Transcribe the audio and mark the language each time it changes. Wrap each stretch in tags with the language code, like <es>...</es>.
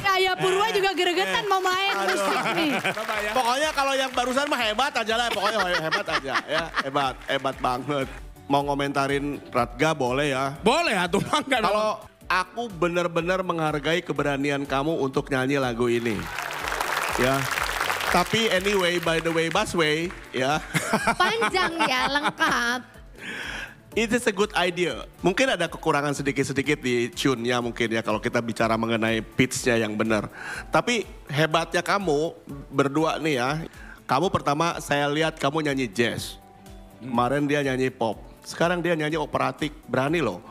<id>Kayak Purwa juga gregetan mau main musik nih. Pokoknya kalau yang barusan mah hebat aja lah, pokoknya hebat aja ya, hebat banget. Mau ngomentarin Radga boleh ya. Boleh atuh mangga. Kalau aku benar-benar menghargai keberanian kamu untuk nyanyi lagu ini. Ya. Tapi</id> <en>anyway, by the way,</en> <id>Busway, ya. Panjang ya, lengkap.</id> <en>It is a good idea.</en> <id>Mungkin ada kekurangan sedikit-sedikit di tune-nya mungkin ya kalau kita bicara mengenai pitch-nya yang benar. Tapi hebatnya kamu berdua nih ya. Kamu pertama saya lihat kamu nyanyi jazz. Kemarin dia nyanyi pop. Sekarang dia nyanyi operatik. Berani loh.</id>